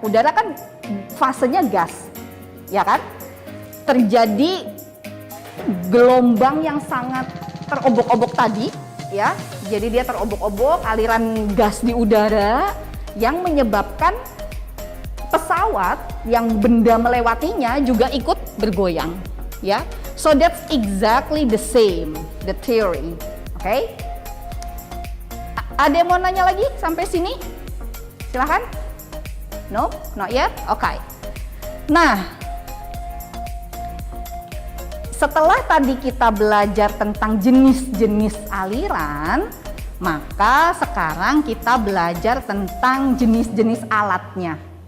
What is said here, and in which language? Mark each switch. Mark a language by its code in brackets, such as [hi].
[id] Udara kan fasenya gas, ya kan? Terjadi gelombang yang sangat terobok-obok tadi, ya. Jadi dia terobok-obok, aliran gas di udara yang menyebabkan pesawat yang benda melewatinya juga ikut bergoyang, ya. [en] So that's exactly the same, the theory, okay? [id] Ada yang mau nanya lagi sampai sini? Silahkan. [en] No, not yet. Okay. [id] Nah, setelah tadi kita belajar tentang jenis-jenis aliran, maka sekarang kita belajar tentang jenis-jenis alatnya.